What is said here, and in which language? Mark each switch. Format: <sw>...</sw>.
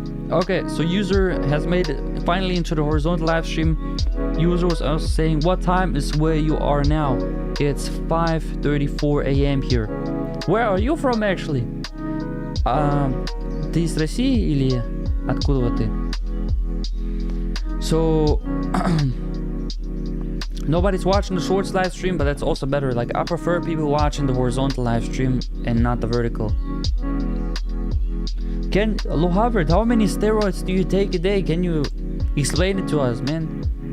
<en>Okay, so user has made it finally into the horizontal live stream. User was also saying, what time is where you are now? It's 5:34 a.m. here. Where are you from actually?</en> <ru>Ты из России или откуда ты?</ru> <en>So nobody's watching the shorts live stream, but that's also better. Like, I prefer people watching the horizontal live stream and not the vertical. Low Harvard, how many steroids do you take a day? Can you explain it to us, man?</en>